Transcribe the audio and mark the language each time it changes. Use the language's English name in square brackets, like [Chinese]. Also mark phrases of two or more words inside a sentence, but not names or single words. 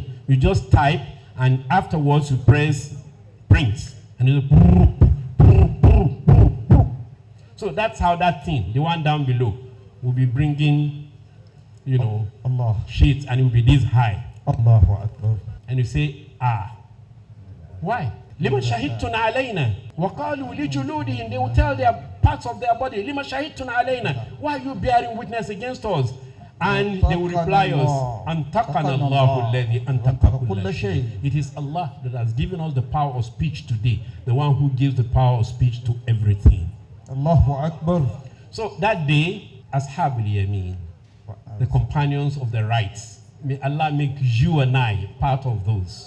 [English] You just type and afterwards you press print. And it's so that's how that thing, the one down below, will be bringing, you know, sheets, and it will be this high. And you say, why? [Arabic] لم شهدتم علينا. وقالوا لجلودهم. [English] They will tell their parts of their body, [Arabic] لم شهدتم علينا. [English] Why are you bearing witness against us? And they will reply us, [Arabic] أنطقنا الله الذي أنطق كل شيء. [English] It is Allah that has given us the power of speech today, the one who gives the power of speech to everything. [Arabic] الله أكبر. [English] So that day, [Arabic] أصحاب اليمين, [English] the companions of the rites, may Allah make you and I part of those.